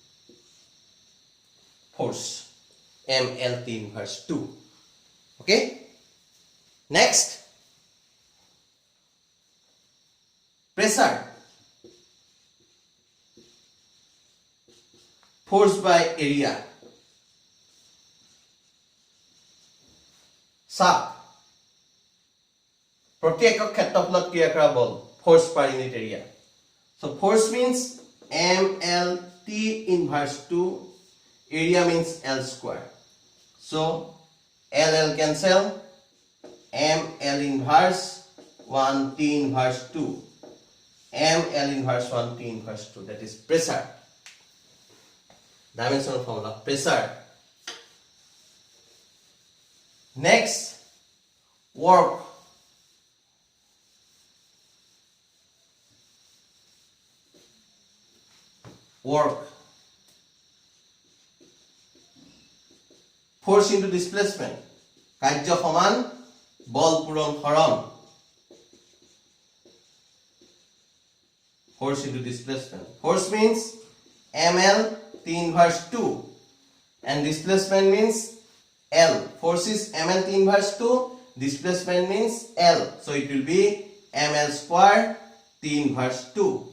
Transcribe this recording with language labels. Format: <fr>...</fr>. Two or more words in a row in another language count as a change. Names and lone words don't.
<en>Force MLT inverse 2. Okay. Next, pressure. Force by area.</en> <as>চাপ প্ৰতি একক ক্ষেত্ৰফলত ক্ৰিয়া কৰা বল</as> <en>force per unit area. So force means MLT inverse 2, area means L square. So LL cancel, ML inverse 1 T inverse 2, ML inverse 1 T inverse 2, that is pressure. Dimensional formula pressure. Next, work. Work. Force into displacement.</en> <as>কাৰ্য সমান বল পূৰণ হৰণ.</as> <en>Force into displacement. Force means ML T inverse 2 and displacement means L. Force is ML T inverse 2, displacement means L. So it will be ML square T inverse 2.</en>